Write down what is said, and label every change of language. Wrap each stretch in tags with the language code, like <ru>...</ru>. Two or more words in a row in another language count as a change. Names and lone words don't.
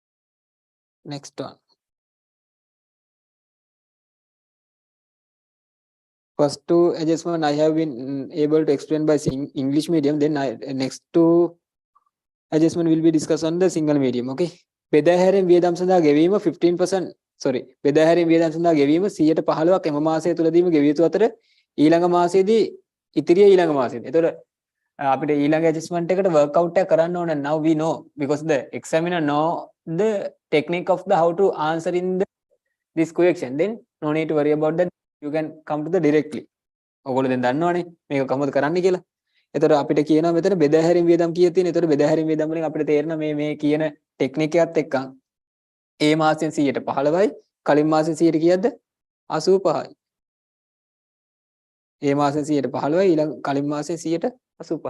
<en>Next one. First two adjustment I have been able to explain by English medium. Then next two adjustment will be discussed on the single medium. Okay.</en> <si>බෙදාහැරීම් වියදම් සඳහා ගෙවීම 15% sorry බෙදාහැරීම් වියදම් සඳහා ගෙවීම 115ක් එම මාසය තුලදීම ගෙවිය යුතු අතර ඊළඟ මාසයේදී ඉතිරිය ඊළඟ මාසයේදී. එතකොට අපිට ඊළඟ adjustment එකට</si> <en>work out</en> <si>එක කරන්න ඕන.</si> <en>Now we know because the examiner know the technique of the how to answer in this question. Then no need to worry about that. You can come to the directly.</en> <si>ඔයගොල්ලෝ දැන් දන්නවනේ මේක කොහොමද කරන්න කියලා. එතකොට අපිට කියනවා මෙතන බෙදාහැරීම් වියදම් කීයක් තියෙන. එතකොට බෙදාහැරීම් වියදම් වලින් අපිට තේරෙන මේ කියන ටෙක්නික් එකත් එක්ක ඒ මාසෙන් 115යි කලින් මාසෙන් 100 කීයක්ද 85යි. ඒ මාසෙන් 115යි ඊළඟ කලින් මාසෙන් 185යි.</si>